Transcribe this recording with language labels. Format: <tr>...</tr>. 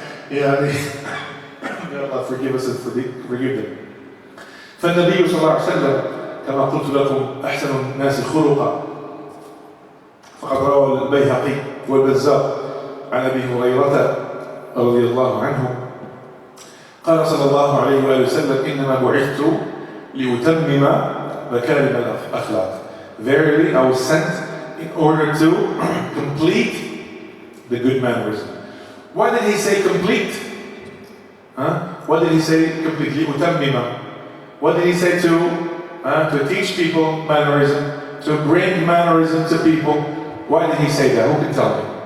<en>May Allah forgive us and forgive them.</en> <ar>فالنبي صلى الله عليه وسلم كما قلت لكم أحسن الناس خلقا. فقد روى البيهقي والبزار عن أبي هريرة رضي الله عنه قال صلى الله عليه وآله وسلم: إنما بعثت لأتمم مكارم الأخلاق.</ar> <en>Verily, I was sent in order to complete the good manners. Why did he say complete? What did he say completely? Utammima. What did he say to to teach people mannerism, to bring mannerism to people. Why did he say that? Who can tell me?</en>